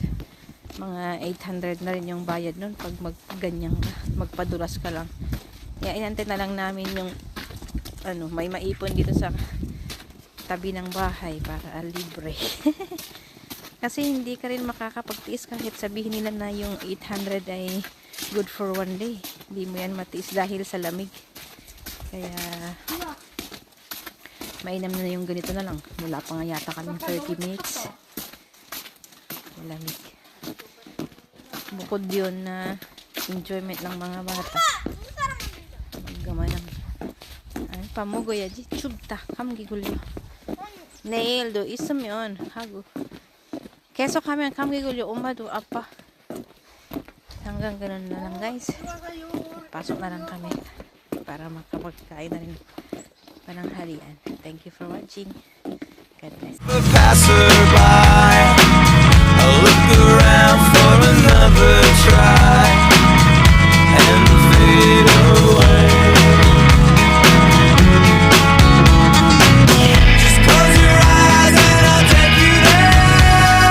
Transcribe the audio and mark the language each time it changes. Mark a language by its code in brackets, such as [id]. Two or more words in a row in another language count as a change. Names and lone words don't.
[tl] Mga 800 na rin yung bayad nun pag magganyan ka. Magpadulas ka lang. Kaya inantay na lang namin yung may maipon dito sa tabi ng bahay para libre. Kasi hindi ka rin makakapagtiis kahit sabihin nila na yung 800 ay [en] good for one day. [tl] Hindi mo yan matiis dahil sa lamig. Kaya mainam na yung ganito na lang. Wala pa nga yata kaming 30 minutes. Lamig. Bukod yun na enjoyment ng mga bata. Maggama ng pamugo yaji. [ko] 춥다. 감기 걸려. 내일도 있으면 하고. 계속 하면 감기 걸려. 엄마도 아빠. [tl] hanggang ganun na lang guys. Pasok na lang kami para makapagkain na rin pananghalian. [en] Thank you for watching. God bless. Passerby, I look around for another try and fade away. Just close your eyes and I'll take you there.